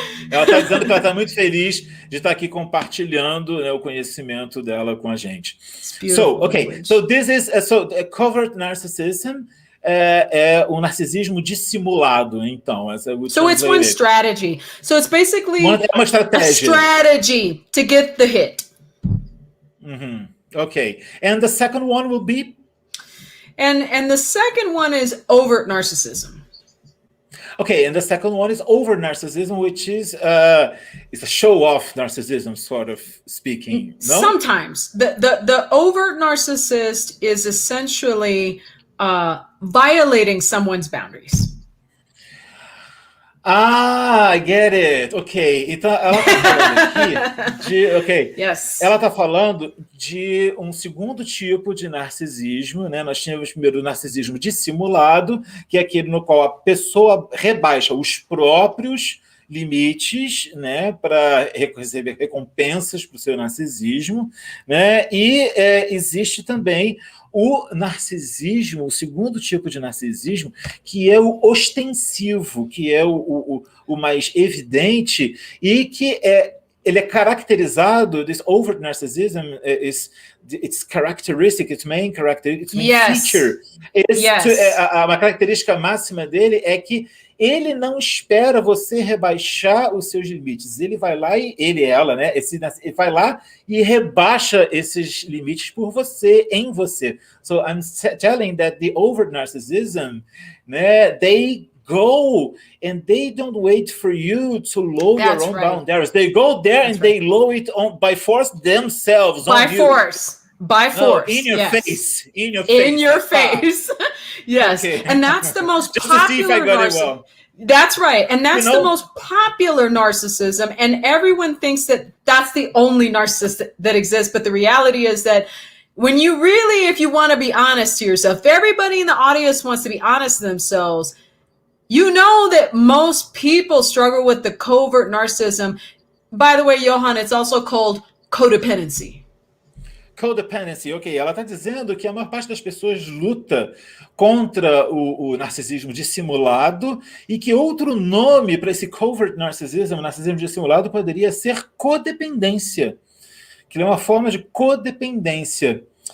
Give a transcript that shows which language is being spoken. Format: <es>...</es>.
<pt>Ela está dizendo que ela está muito feliz de estar aqui compartilhando, né, o conhecimento dela com a gente.</pt> <en>So, okay, so this is covert narcissism.</en> <pt>É um narcisismo dissimulado, então.</pt> <en>So it's one strategy. So it's basically</en> <pt>uma estratégia.</pt> <en>A strategy to get the hit. Okay. And the second one will be? And the second one is overt narcissism. Okay, and the second one is overt narcissism, which is it's a show-off narcissism, sort of speaking. No? Sometimes the overt narcissist is essentially violating someone's boundaries. I get it. Ok.</en> <pt>Então, ela está falando aqui</pt> <en>Yes.</en> <pt>Ela está falando de um segundo tipo de narcisismo, né? Nós tínhamos primeiro o narcisismo dissimulado, que é aquele no qual a pessoa rebaixa os próprios limites, né, para receber recompensas para o seu narcisismo, né? E existe também o narcisismo, o segundo tipo de narcisismo, que é o ostensivo, que é o mais evidente e que ele é caracterizado,</pt> <en>this overt narcissism its characteristic, its main feature.</en> <pt>Uma característica máxima dele é que ele não espera você rebaixar os seus limites. Ele vai lá e ela, né? Ele vai lá e rebaixa esses limites por você, em você.</pt> <en>So I'm telling that the overt narcissism, né? They go and they don't wait for you to lower your own boundaries. They go there and they lower it by force themselves. By force. In your face. Yes. Okay. And that's the most Just popular to see if I got it well. That's right. And that's the most popular narcissism. And everyone thinks that that's the only narcissist that exists. But the reality is that when you really, if you want to be honest to yourself, if everybody in the audience wants to be honest to themselves, you know that most people struggle with the covert narcissism. By the way, Johann, it's also called codependency. Codependency, ok.</en> <pt>Ela está dizendo que a maior parte das pessoas luta contra o narcisismo dissimulado e que outro nome para esse covert narcissism, o narcisismo dissimulado, poderia ser codependência, que é uma forma de codependência.</pt>